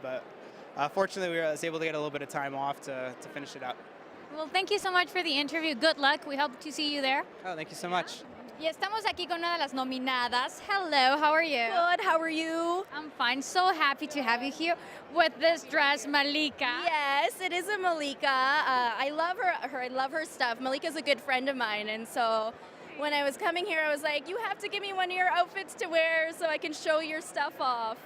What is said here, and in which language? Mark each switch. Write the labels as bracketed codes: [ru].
[en] But fortunately, we was able to get a little bit of time off to finish it up. Well, thank you so much for the interview. Good luck. We hope to see you there. Oh, thank you so much. [es] Y estamos aquí con una de las nominadas. [en] Hello, how are you? Good, how are you? I'm fine. So happy to have you here with this dress, Malika. Yes, it is a Malika. I love her. I love her stuff. Malika's a good friend of mine, and so when I was coming here, I was like, you have to give me one of your outfits to wear so I can show your stuff off.